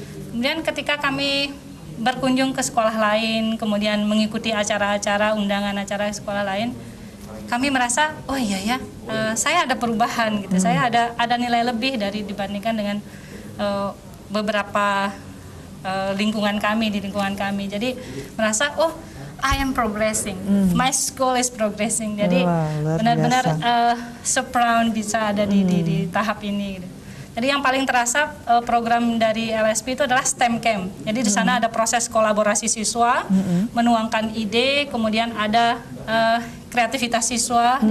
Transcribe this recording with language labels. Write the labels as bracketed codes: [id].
[id] Kemudian ketika kami berkunjung ke sekolah lain, kemudian mengikuti acara-acara, undangan acara sekolah lain, kami merasa oh iya ya, saya ada perubahan gitu, saya ada nilai lebih dari dibandingkan dengan beberapa lingkungan kami, di lingkungan kami. Jadi merasa oh [en] I am progressing, my school is progressing. [id] Jadi benar-benar [en] so proud [id] bisa ada di tahap ini gitu. Jadi yang paling terasa program dari LSP itu adalah STEM Camp. Jadi di sana ada proses kolaborasi siswa, menuangkan ide, kemudian ada kreativitas siswa.